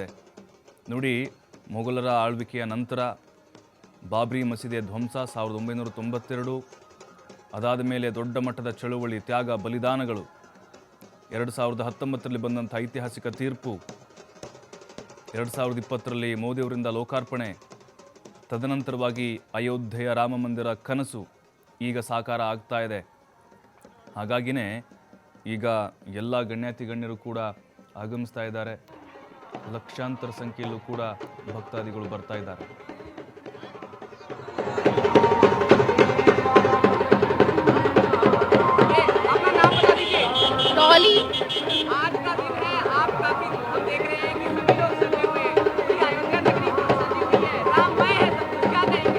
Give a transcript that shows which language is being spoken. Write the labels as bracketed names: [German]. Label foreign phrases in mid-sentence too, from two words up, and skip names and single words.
[Kannada] ನೋಡಿ, ಮೊಘಲರ ಆಳ್ವಿಕೆಯ ನಂತರ ಬಾಬ್ರಿ ಮಸೀದಿಯ ಧ್ವಂಸ 1992, ಅದಾದ ಮೇಲೆ ದೊಡ್ಡ ಮಟ್ಟದ ಚಳುವಳಿ, ತ್ಯಾಗ, ಬಲಿದಾನಗಳು, 2019ರಲ್ಲಿ ಬಂದಂಥ ಐತಿಹಾಸಿಕ ತೀರ್ಪು, 2020ರಲ್ಲಿ ಮೋದಿಯವರಿಂದ ಲೋಕಾರ್ಪಣೆ, ತದನಂತರವಾಗಿ ಅಯೋಧ್ಯೆಯ ರಾಮ ಮಂದಿರ ಕನಸು ಈಗ ಸಾಕಾರ ಆಗ್ತಾ ಇದೆ. ಹಾಗಾಗಿನೇ ಈಗ ಎಲ್ಲ ಗಣ್ಯಾತಿ ಗಣ್ಯರು ಕೂಡ ಆಗಮಿಸ್ತಾ ಇದ್ದಾರೆ. ಲಕ್ಷಾಂತರ ಸಂಖ್ಯೆಯಲ್ಲೂ ಕೂಡ ಭಕ್ತಾದಿಗಳು ಬರ್ತಾ ಇದ್ದಾರೆ. [Hindi] डॉली आज का दिन है, आप काफी हम देख रहे हैं कि सभी लोग सजे हुए हैं, पूरी अयोध्या नगरी सजी हुई है, राममय है सब कुछ, क्या कहेंगे?